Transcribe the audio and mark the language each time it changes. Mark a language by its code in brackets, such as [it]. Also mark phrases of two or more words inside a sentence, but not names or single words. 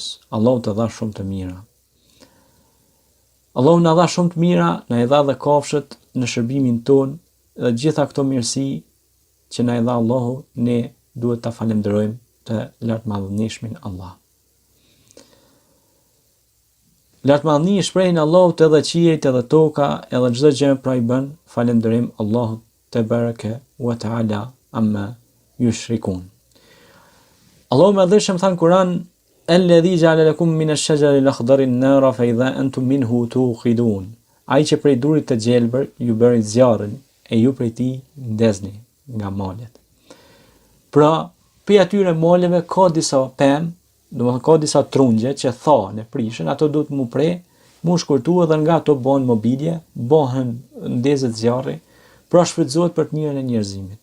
[sq] Allahu të dha shumë të mira. Allahu na dha shumë të mira, na i dha dhe kafshët në shërbimin ton, dhe gjitha këto mirësi që na i dha Allahu, ne duhet ta falenderojmë të lartëmadhënishmin Allah. Lartëmadhëni i shprehin Allahut edhe qiejt edhe toka edhe çdo gjë pra i bën falënderim Allahut [ar] تبارك وتعالى عما يشركون. [sq] Allahu më dhëshëm than Kur'an, [ar] الذي جعل لكم من الشجر الأخضر نارا فإذا أنتم منه توقدون. [sq] Ai që prej durit të gjelbër ju bëri zjarrin e ju prej tij ndezni nga malet. Pra, për atyre maleve ka disa pemë, domethënë ka disa trungje që thahen e prishën, ato duhet mu pre, mu shkurtu edhe nga ato bëhen mobilje, bëhen ndezet zjarri, pra shfrytëzohet për të mirën e njerëzimit.